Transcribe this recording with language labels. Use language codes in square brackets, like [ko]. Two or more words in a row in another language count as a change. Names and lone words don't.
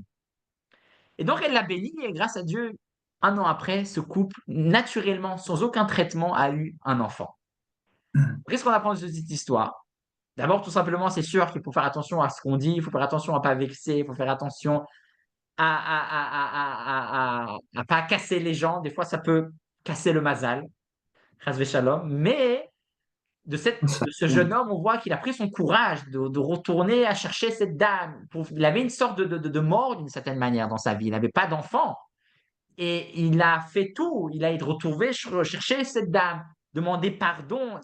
[fr] Et donc, elle l'a béni, et grâce à Dieu, un an après, ce couple, naturellement, sans aucun traitement, a eu un enfant. Qu'est-ce qu'on apprend de cette histoire? D'abord, tout simplement, c'est sûr qu'il faut faire attention à ce qu'on dit, il faut faire attention à ne pas vexer, il faut faire attention à pas casser les gens. Des fois, ça peut casser le mazal, [he] חס שלום. [fr] Mais Ça, de ce jeune homme, on voit qu'il a pris son courage de retourner à chercher cette dame. Il avait une sorte de mort d'une certaine manière dans sa vie. Il n'avait pas d'enfant. Et il a fait tout. Il a été retrouvé chercher cette dame, demander pardon.